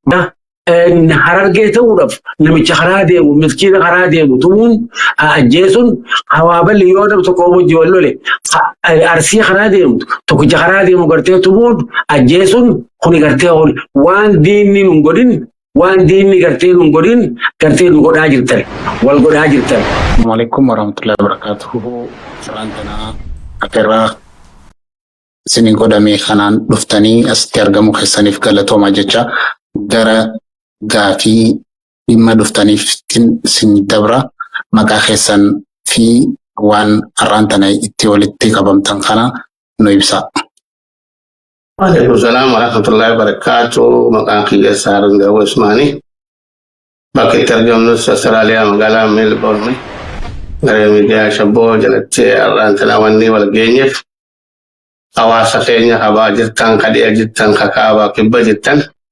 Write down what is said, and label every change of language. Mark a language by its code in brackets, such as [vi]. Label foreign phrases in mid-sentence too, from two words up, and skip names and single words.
[om] Harargee ta'uudhaaf namicha karaa deemu miskiina karaa deemu tumuun ajjeesuun hawaaballi yoo namni tokko hojii wal lole arsii karaa deemtu tokkicha karaa deemu gartee tumuun ajjeesuun kuni gartee waan diinni nun godhin waan diinni gartee nun godhin gartee nu godhaa jirtan wal godhaa jirtan. [ar] السلام عليكم ورحمة الله وبركاته. [om] Salaantanaa akirraa isiniin godhamee kanaan dhuftanii asitti argamu keessaniif galatoomaa jecha gara gaafii dhimma dhuftaniif isin dabra maqaa keessan fi waan har'aan tana itti walitti qabamtan kana nu ibsa. [ar] وعليكم السلام ورحمة الله وبركاته. [om] Maqaan kiyya Saarun Garba Usmaanii. Bakka itti argamnus Austraaliyaa magaalaa Melbourne. Garee miidiyaa Shabboo jalatti har'aan tana wanni wal geenyeef hawaasa keenya kabaa jirtan kadhiya jirtan kakaabaa kibba jirtan.